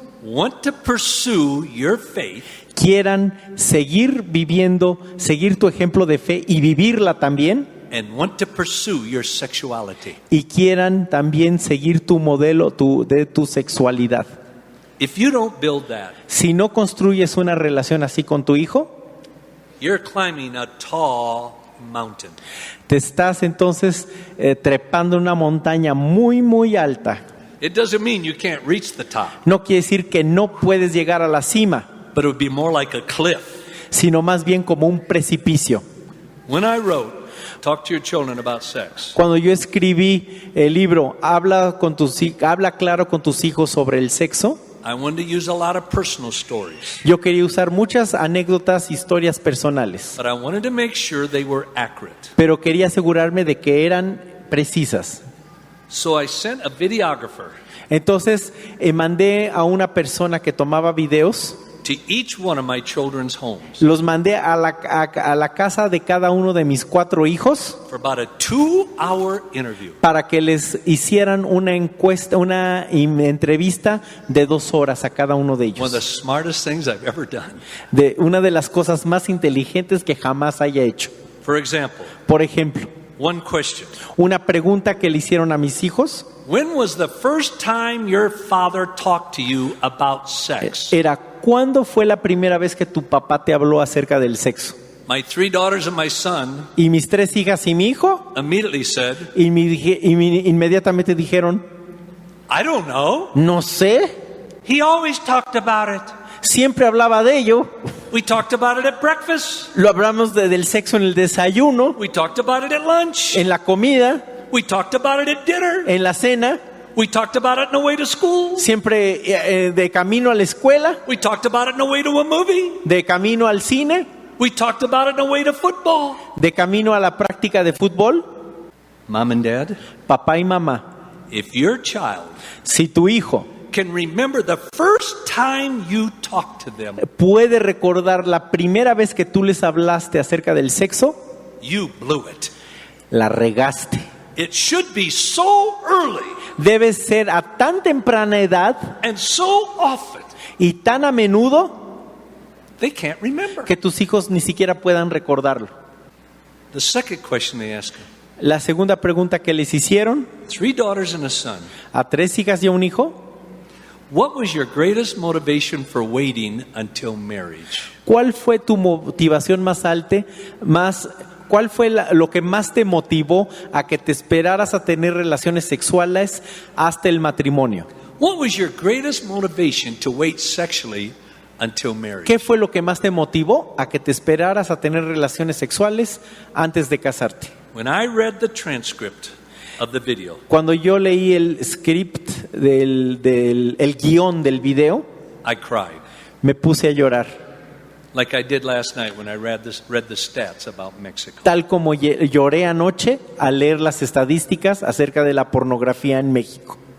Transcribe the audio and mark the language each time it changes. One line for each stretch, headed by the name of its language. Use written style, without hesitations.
English: want to pursue your faith
Spanish: quieran seguir viviendo, seguir tu ejemplo de fe y vivirla también,
English: and want to pursue your sexuality.
Spanish: y quieran también seguir tu modelo de tu sexualidad.
English: If you don't build that,
Spanish: Si no construyes una relación así con tu hijo,
English: you're climbing a tall mountain.
Spanish: te estás entonces trepando una montaña muy, muy alta.
English: It doesn't mean you can't reach the top,
Spanish: No quiere decir que no puedes llegar a la cima,
English: but it would be more like a cliff.
Spanish: sino más bien como un precipicio.
English: When I wrote, Talk to Your Children About Sex,
Spanish: Cuando yo escribí el libro habla claro con tus hijos sobre el sexo,
English: I wanted to use a lot of personal stories,
Spanish: yo quería usar muchas anécdotas, historias personales,
English: but I wanted to make sure they were accurate.
Spanish: pero quería asegurarme de que eran precisas.
English: So I sent a videographer
Spanish: Entonces mandé a una persona que tomaba videos,
English: to each one of my children's homes
Spanish: los mandé a la casa de cada uno de mis 4 hijos
English: for about a 2-hour interview.
Spanish: para que les hicieran una encuesta, una entrevista de 2 horas a cada uno de
English: One of the
Spanish: ellos.
English: smartest things I've ever done.
Spanish: De una de las cosas más inteligentes que jamás haya hecho.
English: For example,
Spanish: Por ejemplo,
English: one question.
Spanish: una pregunta que le hicieron a mis hijos
English: When was the first time your father talked to you about sex?
Spanish: era: ¿cuándo fue la primera vez que tu papá te habló acerca del sexo?
English: My 3 daughters and my son
Spanish: Y mis 3 hijas y mi hijo
English: immediately said,
Spanish: inmediatamente dijeron:
English: I don't know.
Spanish: no sé,
English: He always talked about it.
Spanish: siempre hablaba de ello.
English: We talked about it at breakfast.
Spanish: Lo hablamos del sexo en el desayuno,
English: We talked about it at lunch.
Spanish: en la comida,
English: We talked about it at dinner.
Spanish: en la cena,
English: We talked about it on the way to school.
Spanish: siempre de camino a la escuela,
English: We talked about it on the way to a movie.
Spanish: de camino al cine,
English: We talked about it on the way to football.
Spanish: de camino a la práctica de fútbol.
English: Mom and dad,
Spanish: Papá y mamá,
English: if your child
Spanish: si tu hijo
English: can remember the first time you talked to them,
Spanish: puede recordar la primera vez que tú les hablaste acerca del sexo,
English: you blew it.
Spanish: la regaste.
English: It should be so early
Spanish: Debe ser a tan temprana edad
English: and so often
Spanish: y tan a menudo
English: they can't remember.
Spanish: que tus hijos ni siquiera puedan recordarlo.
English: The second question they asked me,
Spanish: La segunda pregunta que les hicieron
English: 3 daughters and a son,
Spanish: a 3 hijas y a un hijo:
English: what was your greatest motivation for waiting until marriage?
Spanish: ¿cuál fue tu motivación más alta? ¿Cuál fue lo que más te motivó a que te esperaras a tener relaciones sexuales hasta el matrimonio?
English: What was your greatest motivation to wait sexually until marriage?
Spanish: ¿Qué fue lo que más te motivó a que te esperaras a tener relaciones sexuales antes de casarte?
English: When I read the transcript of the video,
Spanish: Cuando yo leí el script el guión del video,
English: I cried,
Spanish: me puse a llorar,
English: like I did last night when I read the stats about Mexico.
Spanish: tal como lloré anoche al leer las estadísticas acerca de la pornografía en México.